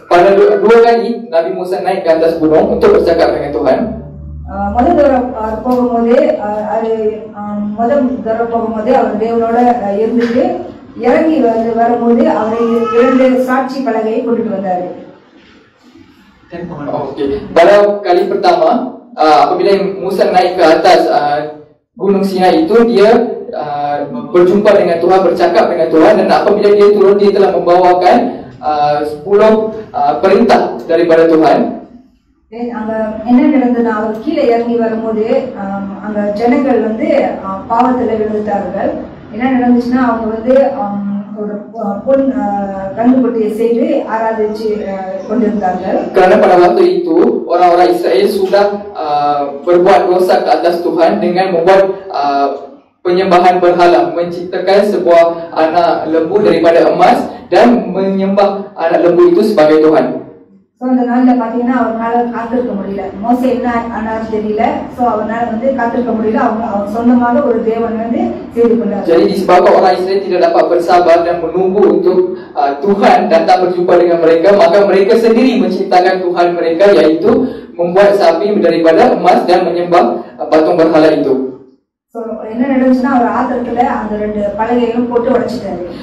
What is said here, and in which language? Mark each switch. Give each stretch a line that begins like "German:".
Malay: Pada dua kali Nabi Musa naik ke atas gunung untuk bercakap dengan Tuhan.
Tamil: முதல் தடவை போகும்போது அவர் தேவனோட இருந்துட்டு இறங்கி வரும்போது அவரை 2 சாட்சி பலகையை கொண்டுட்டு வந்தாரு.
Malay: Okey. Pada kali pertama, apabila Musa naik ke atas gunung Sinai itu, dia berjumpa dengan Tuhan, bercakap dengan Tuhan, dan apabila dia turun, dia telah membawakan 10 perintah daripada Tuhan.
Tamil: அங்க என்ன நடந்ததுன்னா, அவர் கீழே இறங்கி வரும்போது அங்க ஜனங்கள் பாவத்துல விழுந்துட்டார்கள். என்ன நடந்துச்சுன்னா, அவங்க ஒரு பொன் கண்டுபட்டியை செய்து ஆராதிச்சு கொண்டிருந்தார்கள்.
Malay: Kerana pada waktu itu orang-orang Israel sudah berbuat dosa ke atas Tuhan dengan membuat penyembahan berhala, menciptakan sebuah anak lembu daripada emas dan menyembah anak lembu itu sebagai Tuhan.
Tamil: So அந்த நாள்ல பாத்தீங்கன்னா அவனால காத்திருக்க முடியல. மோசே என்ன ஆனாலும் தெரியல. சோ அவனால காத்திருக்க முடியல. அவன் சொந்தமாக ஒரு தேவன் செய்து கொண்டார்.
Malay: Jadi disebabkan orang Israel tidak dapat bersabar dan menunggu untuk Tuhan datang berjumpa dengan mereka, maka mereka sendiri menciptakan Tuhan mereka, yaitu membuat sapi daripada emas dan menyembah patung berhala itu.
Tamil: So என்ன நடந்துச்சுன்னா, அவர் ஆத்திரத்துல அந்த 2 பலகைகளும் போட்டு உடைச்சிட்டாரு.